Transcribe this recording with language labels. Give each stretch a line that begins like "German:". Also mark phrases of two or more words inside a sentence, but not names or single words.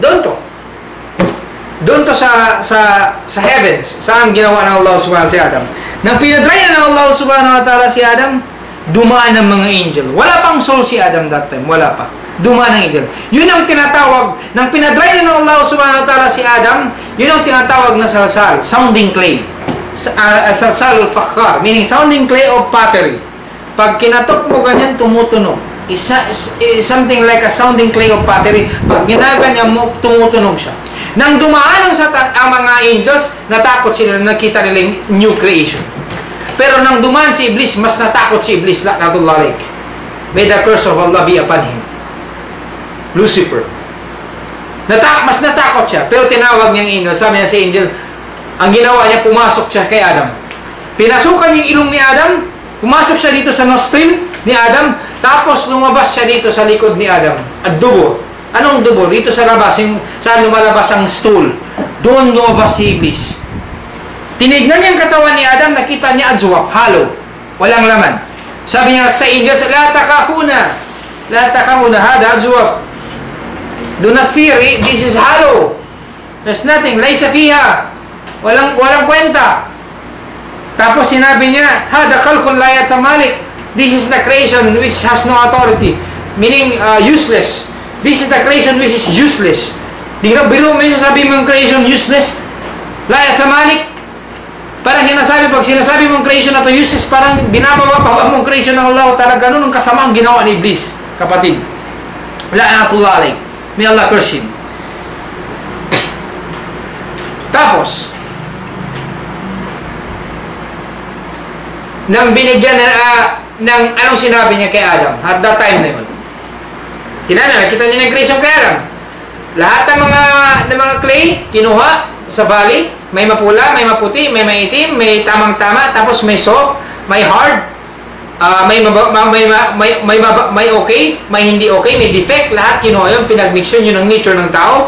Filipino: Doon to sa heavens. Saan ginawa ng Allah
Arabic: سبحانه وتعالى
Filipino: si Adam? Nang pinadry na ng Allah
Arabic: سبحانه وتعالى
Filipino: si Adam, dumaan ng mga angel. Wala pang soul si Adam
English: that time.
Filipino: Wala pa. Dumaan ng angel. Yun ang tinatawag, nang pinadry na ng Allah
Arabic: سبحانه وتعالى
Filipino: si Adam, yun ang tinatawag na salsal,
English: sounding clay.
Arabic: صلصال الفخار,
English: meaning sounding clay of pottery.
Filipino: Pag kinatok mo ganyan, tumutunog.
English: Something like a sounding clay of pottery.
Filipino: Pag ginaganyan mo, tumutunog siya. Nang dumaan ang mga angels, natakot sila, nakita nila yung
English: new creation.
Filipino: Pero nang dumaan si Iblis, mas natakot si Iblis,
Arabic: لعنة الله عليه.
English: May the curse of Allah be upon him.
Filipino: Lucifer. Mas natakot siya. Pero tinawag niya ang angel. Sabi niya si angel, ang ginawa niya, pumasok siya kay Adam. Pinasukan niya yung ilong ni Adam, pumasok siya dito sa nostril ni Adam, tapos lumabas siya dito sa likod ni Adam. At dubo. Anong dubo? Dito sa labas, saan lumalabas ang stool. Doon lumabas si Iblis. Tinignan niya ang katawan ni Adam, nakita niya azwab, hollow. Walang laman. Sabi niya sa angels,
Arabic: لا تخافوا هذا أجوف.
English: Do not fear, this is hollow. There's nothing,
Arabic: ليس فيها.
Filipino: Walang kwenta. Tapos sinabi niya,
Arabic: هذا خلق لا يتمالك.
English: This is the creation which has no authority. Meaning, useless. This is the creation which is useless.
Filipino: Biro mo yung sabi mong
English: creation useless.
Arabic: لا يتمالك.
Filipino: Parang pag sinasabi mong creation na to useless, parang binababa mong creation ng Allah. Talaga ganun ang kasama ang ginawa ni Iblis. Kapatid.
Arabic: لعنة الله عليه.
English: May Allah curse him.
Filipino: Tapos, nang binigyan ng anong sinabi niya kay Adam
English: at that time
Filipino: na yun, nakita niya ng creation kay Adam. Lahat ng mga clay kinuha sa valley, may mapula, may maputi, may maitim, may tamang-tama, tapos may soft, may hard, may okay, may hindi okay, may defect, lahat kinuha yun, pinagmix yun ang nature ng tao.